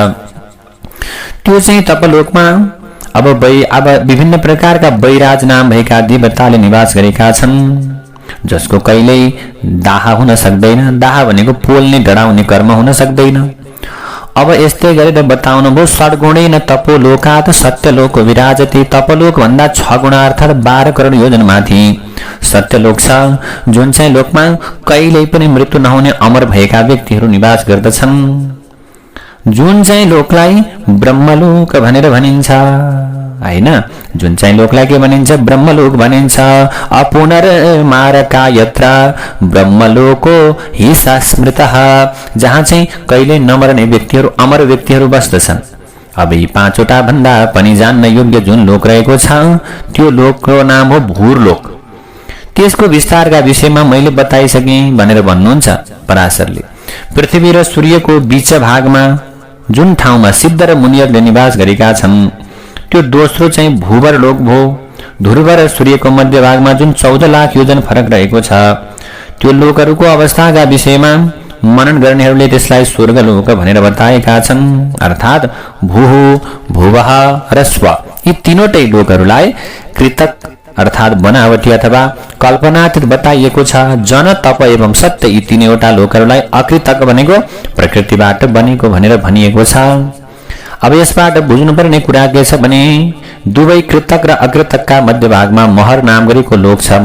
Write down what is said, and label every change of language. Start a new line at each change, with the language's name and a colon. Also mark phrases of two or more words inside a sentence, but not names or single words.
Nepali: त्यो चाहिँ तपलोकमा अब विभिन्न प्रकारका वैराज नाम भएका देवताले निवास गरेका छन्, जसको कहिल्यै दाह हुन सक्दैन। दाह भनेको पोल्ने डढाउने कर्म हुन सक्दैन। अब यस्तै गरेर बताउनु भो
Sanskrit: षड्गुणेन तपोलोकात् सत्यलोक विराजते।
Nepali: तपलोक भन्दा 6 गुणा अर्थात् 12 करोड योजन माथि सत्यलोक छ, जुन चाहिँ लोकमा कहिल्यै पनि मृत्यु नहुने अमर भएका व्यक्तिहरू निवास गर्दछन्, जुन चाहिँ लोकलाई ब्रह्मलोक भनेर भनिन्छ हैन। जुन चाहिँ लोकलाई के भनिन्छ ब्रह्मलोक भनिन्छ।
Sanskrit: अपुनर्मारका यत्र ब्रह्मलोको हि स्मृतः,
Nepali: जहाँ चाहिँ कहिले नमर्ने व्यक्तिहरू अमर व्यक्तिहरू बस्दछन्। अब यी 5 वटा भन्दा पनि जान्न योग्य जुन लोक रहेको छ त्यो लोकको नाम हो भूरलोक। त्यसको विस्तारका विषयमा मैले बताइसकेँ भनेर भन्नुहुन्छ पराशरले। पृथ्वी र सूर्यको बीच भागमा जुन ठाउँमा सिद्ध र मुनिहरूले निवास गरेका छन् त्यो दोस्रो चाहिँ भूवर लोक भो। ध्रुव र सूर्यको मध्य भागमा जुन 14 लाख योजन फरक रहेको छ त्यो लोकहरूको अवस्थाका विषयमा मनन गर्नेहरूले त्यसलाई स्वर्गलोक भनेर बताएका छन्। अर्थात् भूः भुवः र स्व यी तीनवटै लोकहरूलाई कृतक अर्थात् बनावटी अथवा कल्पनातीत बताइएको छ। जन, तप एवं सत्य यी तीनैवटा लोकहरूलाई अकृतक भनेको प्रकृतिबाट बनेको भनेर भनिएको छ। अब यसबाट बुझ्नुपर्ने कुरा के छ भने दुवै कृतक र अकृतकका मध्य भागमा महर नाम गरेको लोक छ।